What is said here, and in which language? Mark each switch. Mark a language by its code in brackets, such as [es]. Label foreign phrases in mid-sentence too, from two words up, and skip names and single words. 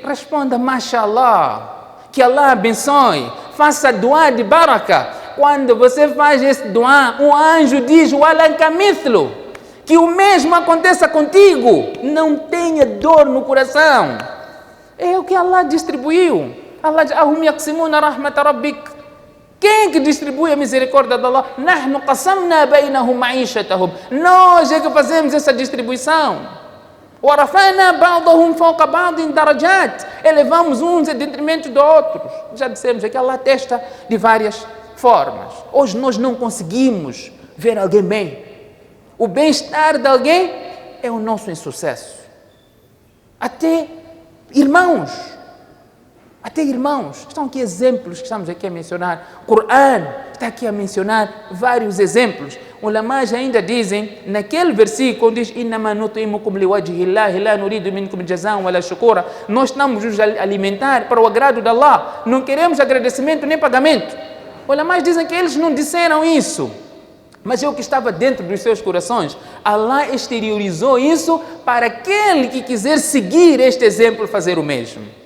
[pt] Responda, mashallah, que Allah abençoe. Faça dua de baraka. Quando você faz esse dua, um anjo diz, [ar] ولك مثله, [pt] que o mesmo aconteça contigo. Não tenha dor no coração. É o que Allah distribuiu. [ar] Allah diz, أهم يقسمون رحمة ربك. [pt] Quem que distribui a misericórdia de Allah? [ar] نحن قسمنا بينهم معيشتهم. [pt] Nós é que fazemos essa distribuição. [ar] ورفعنا بعضهم فوق بعض درجات. [pt] Elevamos uns em detrimento de outros. Já dissemos aqui, Allah testa de várias formas. Hoje nós não conseguimos ver alguém bem. O bem-estar de alguém é o nosso insucesso. Até irmãos. Estão aqui exemplos que estamos aqui a mencionar. O Coran está aqui a mencionar vários exemplos. Os ulamás ainda dizem, naquele versículo, diz, [ar] إِنَّمَا نُطْعِمُكُمْ لِوَجْهِ اللَّهِ لَا نُرِيدُ مِنْكُمْ جَزَاءً وَلَا شُكُورًا. [pt] Nós estamos nos alimentar para o agrado de Allah. Não queremos agradecimento nem pagamento. Os ulamás dizem que eles não disseram isso, mas é o que estava dentro dos seus corações. Allah exteriorizou isso para aquele que quiser seguir este exemplo, fazer o mesmo.